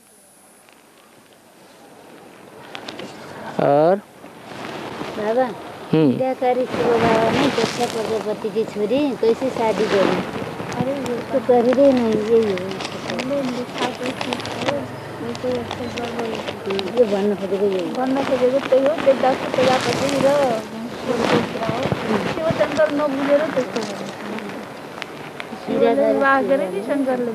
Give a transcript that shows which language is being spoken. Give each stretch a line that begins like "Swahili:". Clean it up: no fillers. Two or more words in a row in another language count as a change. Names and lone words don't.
Hindi: और बाबा क्या करी बाबा नहीं, दक्षा प्रजापति की छोरी कैसे शादी करी? अरे तो कर ही नहीं,
Nepali: यही हो ये भन्न खोजेको, यही भन्न खोजेको त्यही हो। दक्षा प्रजापति र शिवशङ्कर नबुझेर त्यस्तो शिवले विवाह गरे कि शङ्करले?